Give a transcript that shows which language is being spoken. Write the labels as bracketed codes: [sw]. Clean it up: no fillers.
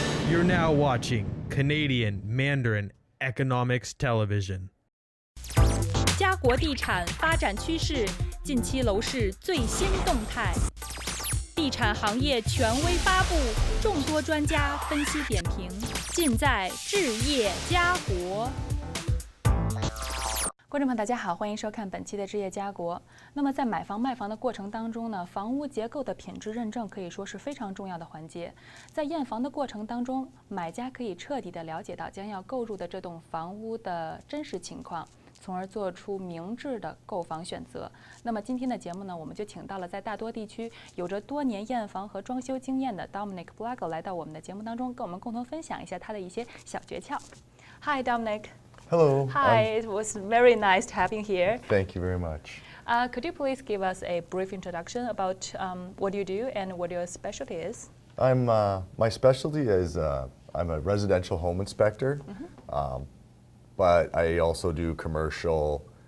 [en] You're now watching Canadian Mandarin Economics Television. [zh] 家国地产发展趋势，近期楼市最新动态，地产行业权威发布，众多专家分析点评，尽在置业家国。观众朋友，大家好，欢迎收看本期的置业家国。那么在买房卖房的过程当中呢，房屋结构的品质认证可以说是非常重要的环节。在验房的过程当中，买家可以彻底的了解到将要购入的这栋房屋的真实情况，从而做出明智的购房选择。那么今天的节目呢，我们就请到了在大多地区有着多年验房和装修经验的 Dominic Blago 来到我们的节目当中，跟我们共同分享一下他的一些小诀窍。 [en] Hi, Dominic. Hello. Hi, it was very nice to have you here. Thank you very much. Could you please give us a brief introduction about what you do and what your specialty is? My specialty is I'm a residential home inspector, but I also do commercial.